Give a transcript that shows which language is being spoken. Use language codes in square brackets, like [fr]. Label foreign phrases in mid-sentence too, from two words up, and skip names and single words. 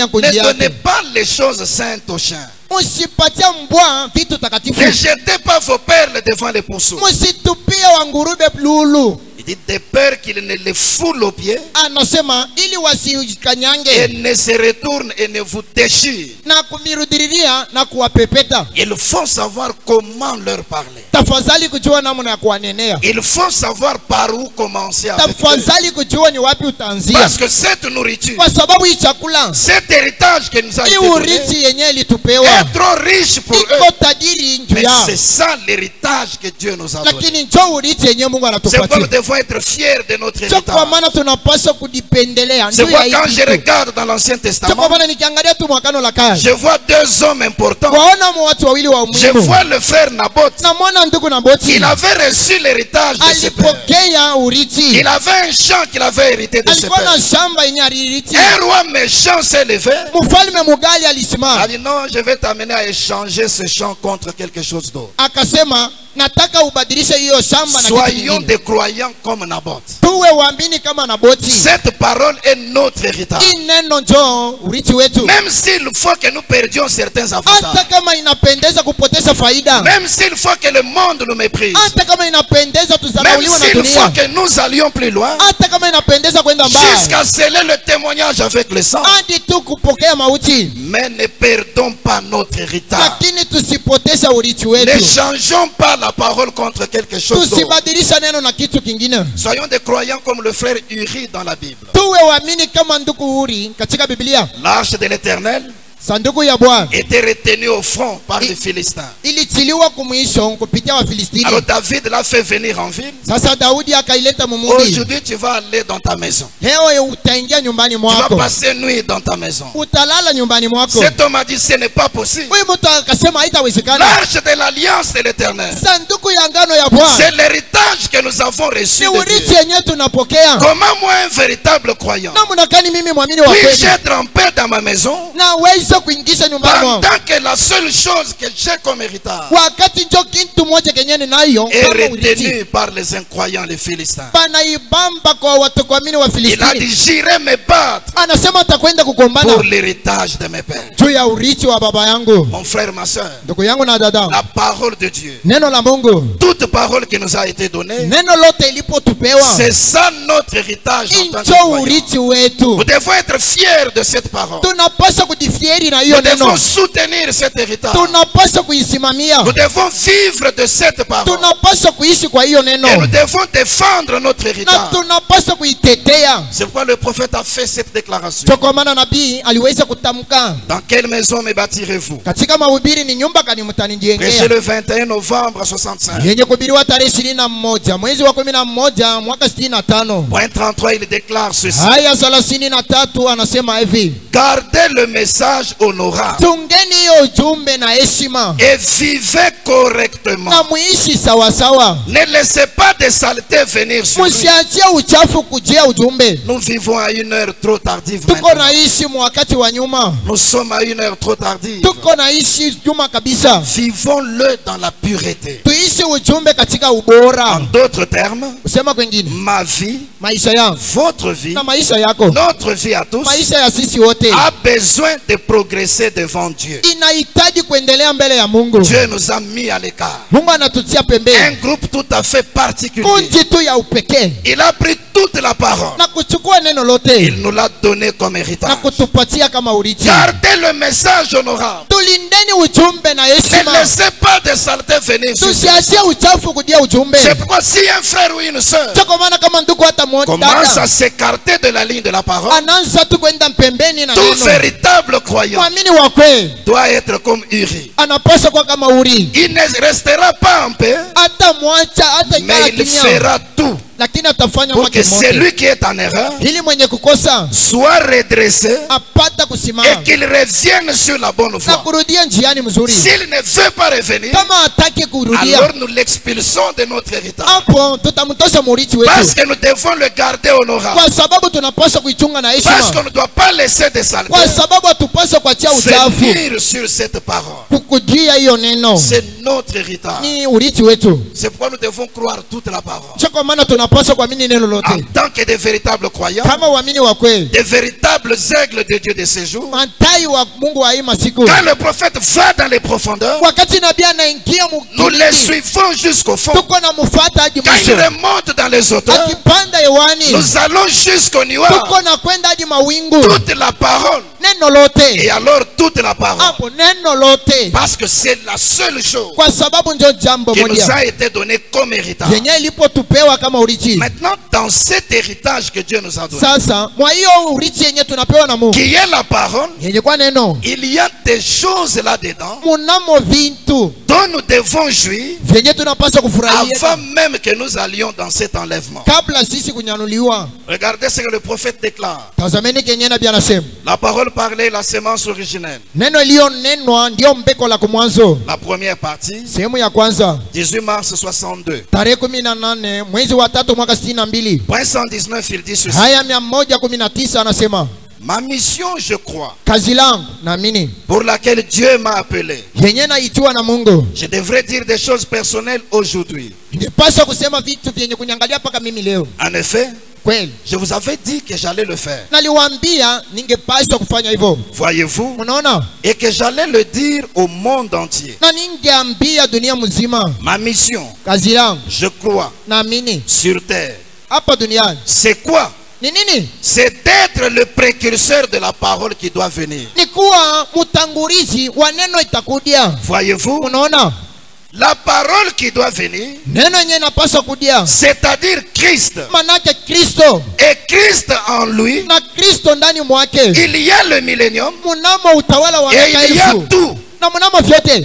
[fr] ne [sw] kundi [fr] donnez [sw] yake, [fr] pas les choses saintes aux chiens. [sw] msipatia mbwa vitu takatifu, [fr] Ne jetez pas vos perles devant les ponceaux. [sw] msitupie wangurube lulu. [fr] Il dit de peur qu'ils ne les foulent aux pieds [sw] Anasema ili [fr] et [sw] wasikanyange [fr] ne se retournent et ne vous déchirent. [sw] na kumirudiriria na kuwapepeta. [fr] Il faut savoir comment leur parler. [sw] Tafadhali kujua namna ya kuwanenea. [fr] Il faut savoir par où commencer avec eux. [sw] Tafadhali kujua ni wapi utaanzia, [fr] Parce que cette nourriture, [sw] kwa sababu hii chakula, [fr] cet héritage que nous a [sw] hii [fr] été donné, [sw] urithi yenyewe ilitupewa [fr] est trop riche pour eux. [sw] iko tajiri juu [fr] Mais [sw] yao, [fr] c'est ça l'héritage que Dieu nous a donné. [sw] lakini njoo urithi yenyewe Mungu [fr] C'est pourquoi nous [sw] anatupatia. [fr] devons être fiers de notre [sw] Sio kwa [fr] héritage. [sw] maana tunapaswa kujipendelea. [fr] C'est [sw] Ndio ya [fr] pourquoi quand [sw] hii [fr] je [sw] kitu. [fr] regarde dans l'Ancien [sw] Sio kwa [fr] Testament, [sw] maana nikiangalia tu mwakano la kale. [fr] je vois deux hommes importants. [sw] Waona watu wawili wa [fr] Je [sw] umuhimu. [fr] vois le frère Naboth. [sw] Na mwana ndugu Naboti. [fr] Il avait reçu l'héritage de ses pères. [sw] Alipokea urithi. [fr] Il avait un champ qu'il avait hérité de ses [sw] Alikuwa na [fr] pères. [sw] shamba yenye alirithi. [fr] Un roi méchant s'est levé. [sw] Mfalme mugali [fr] Il a [sw] alisimama. [fr] dit non, je vais t'amener à échanger ce champ contre quelque chose d'autre. [sw] Akasema nataka ubadilishe hiyo shamba na kitu [fr] Soyons [sw] kingine. [fr] des croyants comme Naboth. [sw] Tuwe waamini kama Naboti. [fr] Cette parole est notre héritage. [sw] Hii neno njoo urithi wetu. [fr] Même s'il faut que nous perdions certains avantages. [sw] Hata kama inapendeza kupoteza faida. [fr] Même s'il faut que le monde nous méprise. [sw] Hata kama inapendeza [fr] Même [sw] tuzarauliwe na [fr] s'il faut [sw] dunia. [fr] que nous allions plus loin. [sw] Hata kama inapendeza kwenda mbali. [fr] Jusqu'à sceller le témoignage avec le sang. [sw] Hadi tu kupokea mauti. [fr] Mais ne perdons pas notre héritage. [sw] Lakini tusipoteze urithi [fr] Ne [sw] wetu. [fr] changeons pas la parole contre quelque chose d'autre. [sw] Tusibadilisha neno na kitu kingine. [fr] Soyons des croyants comme le frère Uri dans la Bible. [sw] Tuwe waamini kama ndugu Uri katika Biblia. [fr] L'arche de l'Éternel [sw] Sanduku ya Bwana [fr] était retenue au front par les Philistins. [sw] ilitiliwa kumwisho kupitia Wafilistini. [fr] Alors David l'a fait venir en ville. [sw] Sasa Daudi akaileta mumuji. [fr] Aujourd'hui, tu vas aller dans ta maison. [sw] Leo utaingia nyumbani [fr] Tu vas [sw] mwako. [fr] passer nuit dans ta maison. [sw] Utalala nyumbani mwako. [fr] Cet homme a dit, ce n'est pas possible. [sw] Huyu mtu akasema haitawezekana. [fr] L'arche de l'alliance de l'Éternel, [sw] Sanduku ya ngano ya Bwana [fr] c'est l'héritage que nous avons reçu [sw] ni [fr] de [sw] urithi [fr] Dieu. [sw] yenyewe tunapokea. [fr] Comment moi, un véritable croyant, [sw] Namna gani mimi mwamini wa [fr] puis-je [sw] kweli [fr] être en paix dans ma maison [sw] naweza kuingiza nyumbani mwangu [fr] pendant que la seule chose que j'ai comme héritage [sw] wakati njo kitu moja kenye ninayo [fr] est [sw] kama urithi [fr] retenue par les incroyants, les Philistins? [sw] panaibamba kwa watu kuamini wa [fr] Il a [sw] Filistini. [fr] dit, j'irai me battre [sw] Anasema atakwenda kugombana [fr] pour l'héritage de mes pères. [sw] juu ya urithi wa baba yangu. [fr] Mon frère, ma soeur, [sw] Ndugu yangu na dada, [fr] la parole de Dieu, [sw] neno la Mungu, [fr] toute parole qui nous a été donnée, [sw] neno lote ilipotupewa [fr] c'est ça notre héritage en tant que [sw] injo [fr] croyants. [sw] urithi wetu. [fr] Nous devons être fiers de cette parole. [sw] Tunapaswa kujifieri na hiyo [fr] Nous devons [sw] neno, [fr] soutenir cet héritage. [sw] tunapaswa kuisimamia, [fr] Nous devons vivre de cette parole. [sw] tunapaswa kuishi kwa hiyo neno [fr] Et nous devons défendre notre [sw] na [fr] héritage. [sw] tunapaswa kuitetea. [fr] C'est pourquoi le prophète a fait cette déclaration. [sw] Ndio kwa maana nabii aliweza kutamka [fr] Dans quelle maison me bâtirez-vous? [sw] katika mahubiri, ni nyumba gani [fr] Prêché [sw] mtanijengea, [fr] le 21 novembre 65. [sw] yenye kuhubiriwa tarehe 21 mwezi wa 11 mwaka 65. [fr] Point 33, il déclare ceci. [sw] Haya 33 anasema hivi: [fr] Gardez le message honorable [sw] tungeni hiyo ujumbe na heshima [fr] et vivez correctement. [sw] na muishi sawasawa, [fr] Ne laissez pas de saleté venir sur nous. [sw] msiachie uchafu kujia ujumbe. [fr] Nous vivons à une heure trop tardive [sw] Tuko [fr] maintenant. [sw] naishi mwakati wa nyuma, [fr] Nous sommes à une heure trop tardive. [sw] tuko naishi nyuma kabisa. [fr] Vivons-le dans la pureté. [sw] Tuishi ujumbe katika [fr] En [sw] ubora. [fr] d'autres termes, [sw] Kusema kwengine, [fr] ma vie, [sw] maisha yangu [fr] votre vie, [sw] na maisha yako, [fr] notre vie à tous [sw] maisha ya sisi wote [fr] a besoin de progresser devant Dieu. [sw] inahitaji kuendelea mbele ya Mungu. [fr] Dieu nous a mis à l'écart. [sw] Mungu anatutia [fr] Un [sw] pembeni, [fr] groupe tout à fait particulier. [sw] kundi tu ya upekee, [fr] Il a pris toute la parole. [sw] na kuchukua neno lote [fr] Il nous l'a donné comme [sw] na [fr] héritage. [sw] kutupatia kama urithi. [fr] Gardez le message honorable. [sw] Tulindeni ujumbe na [fr] Ne [sw] heshima, [fr] laissez pas de saleté venir sur nous. [sw] tusiachie uchafu kudia ujumbe. [fr] C'est pourquoi si un frère ou une soeur [sw] Sio kwa maana kama ndugu hata mmoja [fr] commence à s'écarter de la ligne de la parole, [sw] anaanza tu kwenda pembeni na [fr] tout [sw] neno, [fr] véritable croyant [sw] mwamini wa kweli [fr] doit être comme Uri. [sw] anapaswa kuwa kama Uri, [fr] Il ne restera pas en paix, [sw] hata mwacha hata ikala [fr] mais il [sw] kimya, [fr] fera tout [sw] lakini atafanya [fr] pour que [sw] mwake mote [fr] celui qui est en erreur [sw] ili mwenye kukosa [fr] soit redressé [sw] apata [fr] et [sw] kusimama [fr] qu'il revienne sur la bonne [sw] na [fr] voie. [sw] kurudia njiani mzuri. [fr] S'il ne veut pas revenir, [sw] Kama hataki kurudia, [fr] alors nous l'expulsons de notre héritage. [sw] hapo tutamtosha murithi [fr] Parce [sw] wetu, [fr] que nous devons le garder honorable. [sw] kwa sababu tunapaswa kuichunga na [fr] Parce qu'on [sw] heshima, [fr] ne doit pas laisser de saleté [sw] kwa sababu hatupaswa kuachia uchafu [fr] venir sur cette parole. [sw] kukujia hiyo neno. [fr] C'est notre héritage. [sw] Ni urithi wetu, [fr] C'est pourquoi nous devons croire toute la parole. [sw] sio kwa maana tunapaswa kuamini neno [fr] En [sw] lote [fr] tant que des véritables croyants, [sw] kama uamini wa kweli, [fr] des véritables aigles de Dieu de ces jours. [sw] matai wa Mungu wa hii masiku. [fr] Quand le prophète va dans les profondeurs, [sw] Wakati nabii anaingia [fr] nous les [sw] mkilindi, [fr] suivons jusqu'au fond. [sw] tuko na mfuata hadi [fr] Quand il [sw] mwisho. [fr] remonte dans les hauteurs, [sw] Akipanda hewani, [fr] nous allons jusqu'au nuage. [sw] tuko na kwenda hadi mawingu. [fr] Toute la parole [sw] neno lote. [fr] Et alors toute la parole. [sw] Hapo neno lote. [fr] Parce que c'est la seule chose [sw] Kwa sababu ndio jambo [fr] qui nous [sw] moja [fr] a été donnée comme héritage. [sw] yenye ilipotupewa kama urithi. [fr] Maintenant, dans cet héritage que Dieu nous a donné, [sw] Sasa mwa hiyo urithi yenye tunapewa na Mungu [fr] qui est la parole, [sw] yenye kwa neno, [fr] il y a des choses là-dedans [sw] munamo vintu [fr] dont nous devons jouir [sw] vyenye tunapaswa kufurahia [fr] avant même que nous allions dans cet enlèvement. [sw] kabla sisi kunyanuliwa. [fr] Regardez ce que le prophète déclare. [sw] Tazameni kenye nabii anasema. [fr] La parole parlée, la sémence originelle. [sw] Neno iliyonenwa ndio mbeko la kumwanzo. [fr] La première partie, [sw] Sehemu ya kwanza [fr] 18 mars 62. [sw] tarehe 18 mwezi wa 3 mwaka 62. [fr] Point 119, il dit ceci. [sw] Haya 119 anasema, [fr] Ma mission, je crois, [sw] kazi langu naamini [fr] pour laquelle Dieu m'a appelé. [sw] yenye naitiwa na Mungu. [fr] Je devrais dire des choses personnelles aujourd'hui. [sw] Ningepaswa kusema vitu vyenye kunyangalia paka mimi leo. [fr] En effet, [sw] Kweli [fr] je vous avais dit que j'allais le faire. [sw] naliwaambia ningepaswa kufanya hivyo. [fr] Voyez-vous? [sw] Unaona? [fr] Et que j'allais le dire au monde entier. [sw] Na ningeambia dunia mzima [fr] Ma mission, [sw] kazi langu [fr] je crois, [sw] naamini [fr] sur terre, [sw] hapa duniani [fr] c'est quoi? [sw] ni nini? [fr] C'est d'être le précurseur de la parole qui doit venir. [sw] Ni kuwa mtangulizi wa neno itakudia. [fr] Voyez-vous? [sw] Unaona? [fr] La parole qui doit venir, [sw] Neno yenye inapaswa kudia, [fr] c'est-à-dire Christ. [sw] manake Kristo, [fr] Et Christ en lui, [sw] na Kristo ndani mwake [fr] il y a le millénium [sw] mnamo utawala wa [fr] et [sw] miaka [fr] il y a [sw] 1000 [fr] tout [sw] na mnamo vyote